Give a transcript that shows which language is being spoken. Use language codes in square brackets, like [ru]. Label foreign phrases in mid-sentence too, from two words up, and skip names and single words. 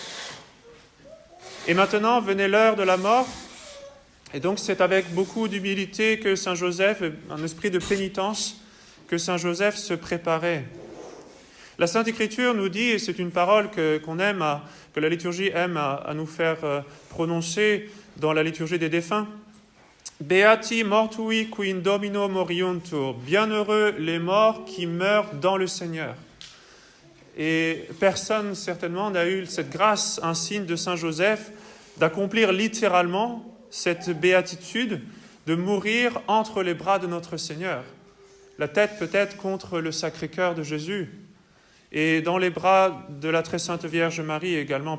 [fr] Et maintenant venait l'heure de la mort. Et donc c'est avec beaucoup d'humilité que Saint Joseph, un esprit de pénitence, que Saint Joseph se préparait. La Sainte Écriture nous dit, et c'est une parole que la liturgie aime à nous faire prononcer dans la liturgie des défunts, [la] Beati mortui qui in Domino moriuntur, [fr] bienheureux les morts qui meurent dans le Seigneur. Et personne certainement n'a eu cette grâce, un signe de Saint Joseph, d'accomplir littéralement cette béatitude, de mourir entre les bras de notre Seigneur. La tête peut-être contre le Sacré-Cœur de Jésus, et dans les bras de la très sainte Vierge Marie également.